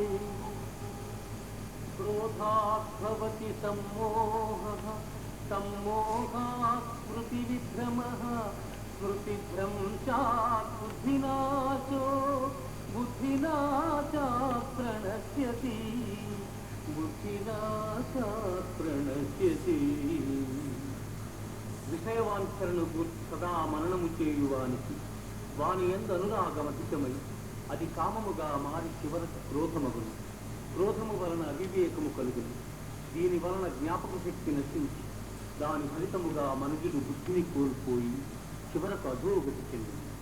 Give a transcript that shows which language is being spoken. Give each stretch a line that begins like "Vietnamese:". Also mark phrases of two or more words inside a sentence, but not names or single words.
Sanskrit: क्रोधात् भवति सम्मोहः सम्मोहात् स्मृतिविभ्रमः स्मृतिभ्रंशात् बुद्धिनाशो बुद्धिनाशात् प्रणश्यति बुद्धिनाशात् प्रणश्यति
Telugu: విషయవాంఛలను సదా మననము చేయువానికి వాని యందు అనురాగమధికమై అది కామముగా మారి చివరకు క్రోధమగును. క్రోధము వలన అవివేకము కలుగును. దీని వలన జ్ఞాపక శక్తి నశించి దాని ఫలితముగా మనుషులు బుద్ధిని కోల్పోయి చివరకు అధోగతి చెందింది.